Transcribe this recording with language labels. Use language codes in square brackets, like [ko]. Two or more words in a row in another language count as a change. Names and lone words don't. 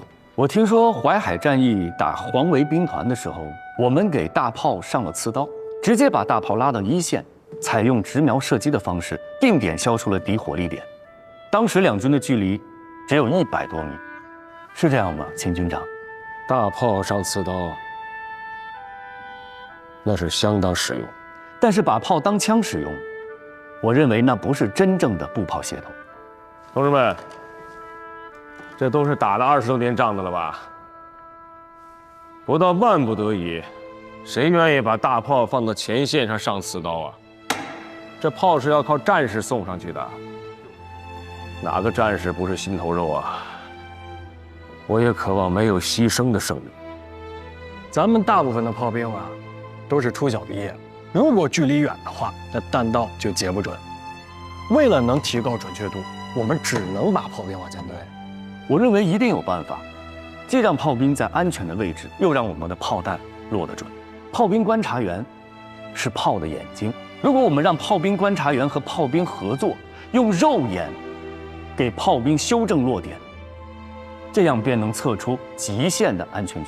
[zh] 我聽說淮海戰役打黃維兵團的時候，我們給大炮上了刺刀，直接把大炮拉到一線，採用直瞄射擊的方式，定點消除了敵火力點。當時兩軍的距離只有100多米，是這樣嗎，秦軍長？大炮上刺刀，那是相當實用。但是把炮當槍使用，我認為那不是真正的步炮協同。同志們，這都是打了20多年仗的了吧？不到萬不得已，誰願意把大炮放到前線上上刺刀啊？這炮是要靠戰士送上去的，哪個戰士不是心頭肉啊？我也渴望沒有犧牲的勝利。咱們大部分的炮兵啊，都是初小畢業，如果距離遠的話，那彈道就截不準。為了能提高準確度，我們只能把炮兵往前推。我認為一定有辦法，既讓炮兵在安全的位置，又讓我們的炮彈落得準。炮兵觀察員是炮的眼睛，如果我們讓炮兵觀察員和炮兵合作，用肉眼給炮兵修正落點，這樣便能測出極限的安全距離。